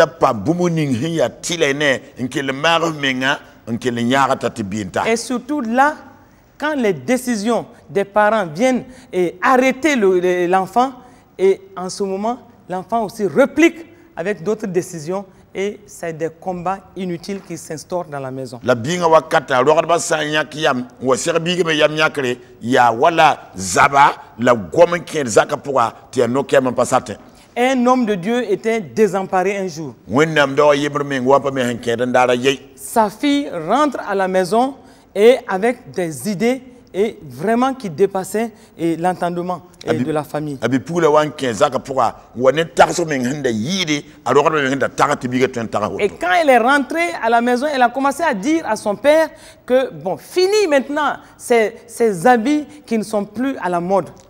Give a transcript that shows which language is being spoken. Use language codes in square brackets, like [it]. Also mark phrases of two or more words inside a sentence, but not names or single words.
[fr] Et surtout là, quand les décisions des parents viennent arrêter l'enfant, et en ce moment, l'enfant aussi réplique avec d'autres décisions et c'est des combats inutiles qui s'instaurent dans la maison. [mos] La binga wakata rogarba sanya kiyam wa serbi me yam nyakre ya wala zaba la gomen ken zakapura ti anokia man pasate. [fr] Un homme de Dieu était désemparé un jour. Sa fille rentre à la maison et avec des idées et vraiment qui dépassaient l'entendement de la famille. Et quand elle est rentrée à la maison, elle a commencé à dire à son père que, bon, fini maintenant ces habits qui ne sont plus à la mode.